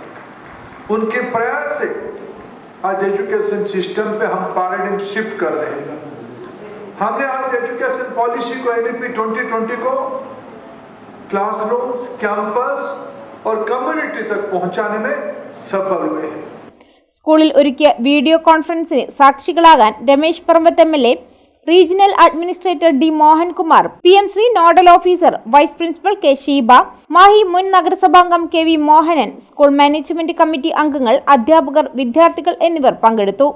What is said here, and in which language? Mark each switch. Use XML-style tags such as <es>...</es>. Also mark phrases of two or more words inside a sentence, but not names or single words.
<hi>उनके प्रयास से आज</hi> <en>education system</en> <hi>पे हम</hi> <en>paradigm shift</en> <hi>कर रहे हैं. हमने आज</hi> <en>education policy</en> <hi>को NEP 2020 को</hi> <en>classrooms, campus</en> <hi>और कम्युनिटी तक पहुंचाने में सफल हुए हैं.</hi> <ml>സ്കൂളിൽ ഒരുക്കിയ</ml> <en>video conference</en> <ml>സാക്ഷികളാകാൻ രമേശ് പറമ്പത്ത് MLA,</ml> <en>regional administrator</en> <ml>D മോഹൻകുമാർ, PM ശ്രീ</ml> <en>nodal officer vice principal</en> <ml>K ഷീബ, മാഹി മുൻ നഗരസഭാംഗം KV മോഹനൻ,</ml> <en>school management committee</en> <ml>അംഗങ്ങൾ, അധ്യാപകർ, വിദ്യാർത്ഥികൾ എന്നിവർ പങ്കെടുത്തു.</ml>